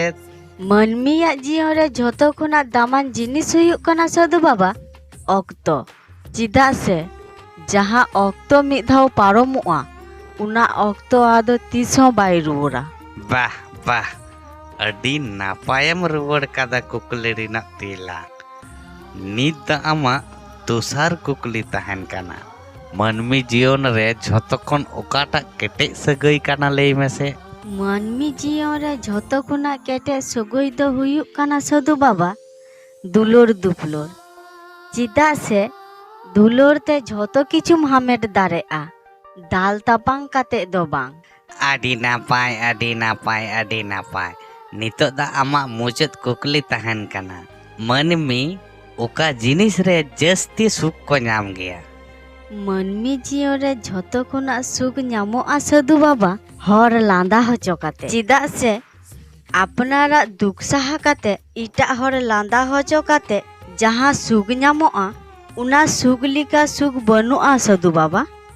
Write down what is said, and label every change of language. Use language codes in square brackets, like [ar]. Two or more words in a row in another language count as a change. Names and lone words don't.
[sat] मानमिया जीवन रे झतो खुना दामान जिनिस हुयुग कना साधु बाबा ऑक्तो चिदा से जहाँ ऑक्तो मिद धाव पारोमोआ उना ऑक्तो आदो तीसों बाय रुवरा वाह वाह अडी नापायम रुवड़ कादा कुकली रिना तिला नित आमा दोसार कुकली तहन काना मनमी जीवन रे झतो खन ओकाटा केटे सगई काना लई में से मानमी जीवन रे झतो खुना केटे सगई दो हुयुग कना साधु बाबा दुलोर दुपलोर चिदा से दुलोर ते झतो किछुम हामेट दारेआ दाल तापांग काते दो बांग आडी नापाय नितो दा आमा मुचत कुकली तहन काना मनमी ओका जिनिस रे जस्ती सुख को नाम गया मानमी जीवन रे झतो खुना सुख ᱧᱟᱢᱚᱜᱼᱟ साधु बाबा हर लांदा होचो काते चिदा से अपनारा दुख सहा काते इटा हर लांदा होचो काते जहाँ सुख ᱧᱟᱢᱚᱜᱼᱟ उना सुख लिका सुख बनुआ साधु बाबा।